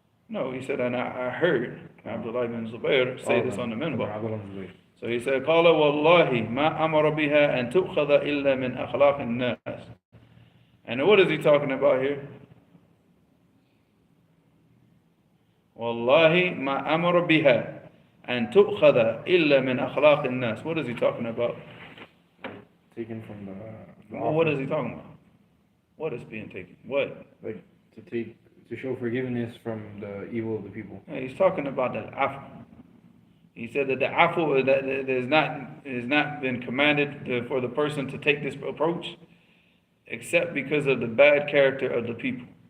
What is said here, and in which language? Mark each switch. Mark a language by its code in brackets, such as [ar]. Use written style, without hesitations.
[en] No, he said, and I heard Abdullah ibn Zubayr say this on the minbar. So he said, [ar] قال والله ما أمر بها أن تؤخذ إلا من أخلاق الناس. [en] And what is he talking about here? [ar] والله ما أمر بها أن تؤخذ إلا من أخلاق الناس. [en] What is he talking about? Taken from the well, what is he talking about? What is being taken? What? Like to show forgiveness from the evil of the people. Yeah, he's talking about the afu. He said that the afu that is not been commanded for the person to take this approach, except because of the bad character of the people.